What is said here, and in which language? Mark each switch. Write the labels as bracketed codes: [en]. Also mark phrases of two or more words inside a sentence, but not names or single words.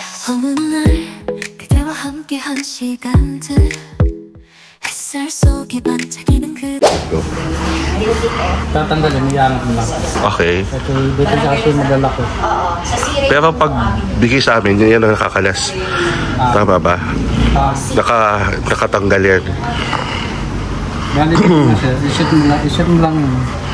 [ko] 어느 날 그대와 함께한 시간들 햇살 속에 반짝이는 그대 [tl] Tatanggalin mo yan lang. Okay. Ito, dito sa aso malalaki. Pero pag bigay sa amin, yan ang nakakalas. Tama ba? Nakatanggal yan. Yan, i-shoot mo lang yun.